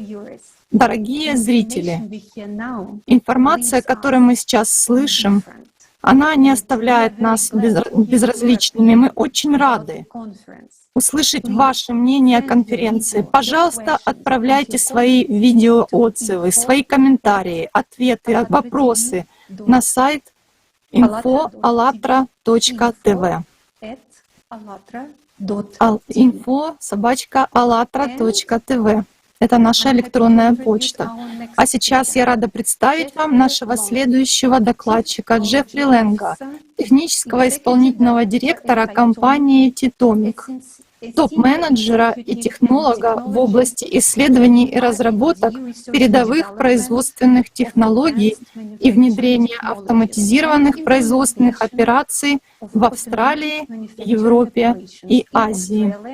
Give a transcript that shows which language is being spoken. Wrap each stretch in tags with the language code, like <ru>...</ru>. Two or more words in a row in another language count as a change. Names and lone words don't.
<ru>Дорогие зрители, информация, которую мы сейчас слышим, она не оставляет нас безразличными. Мы очень рады услышать ваше мнение о конференции. Пожалуйста, отправляйте свои видеоотзывы, свои комментарии, ответы, вопросы на сайт info.allatra.tv. info@allatra.tv. Это наша электронная почта. А сейчас я рада представить вам нашего следующего докладчика Джеффри Ленга, технического исполнительного директора компании Titomic, топ-менеджера и технолога в области исследований и разработок передовых производственных технологий и внедрения автоматизированных производственных операций в Австралии, Европе и Азии.</ru>